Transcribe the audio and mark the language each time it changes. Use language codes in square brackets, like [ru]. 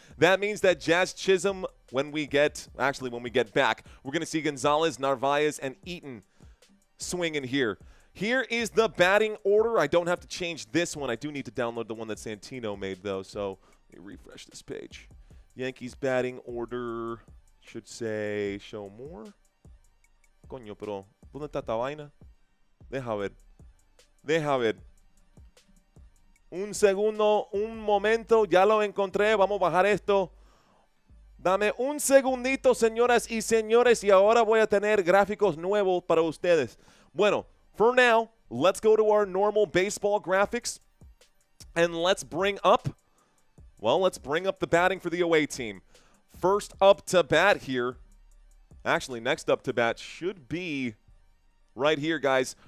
[en] That means that Jazz Chisholm, when we get back, we're going to see Gonzalez, Narvaez, and Eaton swing in here. Here is the batting order. I don't have to change this one. I do need to download the one that Santino made, though, so let me refresh this page. Yankees batting order should say show more. [es] Coño, pero ¿dónde está esta vaina? Deja ver. Deja ver. Un segundo, un momento, ya lo encontré. Vamos a bajar esto. Dame un segundito, señoras y señores, y ahora voy a tener gráficos nuevos para ustedes. [en] Bueno, for now, let's go to our normal baseball graphics, and let's bring up the batting for the away team. First up to bat here, actually next up to bat should be right here, guys.